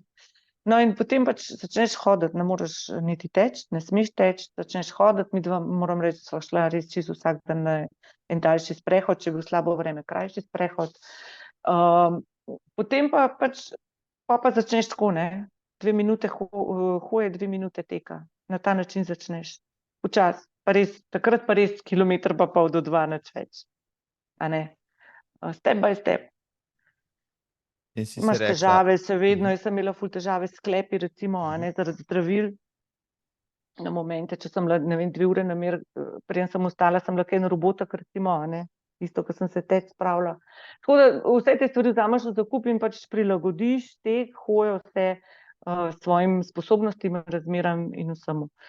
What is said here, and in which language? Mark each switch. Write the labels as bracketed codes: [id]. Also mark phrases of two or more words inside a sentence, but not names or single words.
[sl] No in potem pač začneš hoditi, ne moreš niti teči, ne smeš teči, začneš hoditi, midva, moram reči, sva šla res čisto vsak dan na en daljši sprehod, če je bil slabo vreme, krajši sprehod. Potem pa pač, pa začneš tako, ne, 2 minute hoje, 2 minute teka. Na ta način začneš. Včasih, pa res, takrat pa res 1,5 kilometra pa pol do 2, nič več. A ne. [en] Step by step. [sl] Imaš težave, vedno, jaz sem imela ful težave s sklepi, recimo, a ne, zaradi zdravil. Na momente, če sem bila, ne vem, 2 ure namer, preden sem ostala, sem bila kaj na robotek, recimo, a ne. Isto, ko sem se teč spravila. Tako da vse te stvari vzameš v zakup in pač prilagodiš tek, hojo, vse svojim sposobnostim, razmeram in vsemu.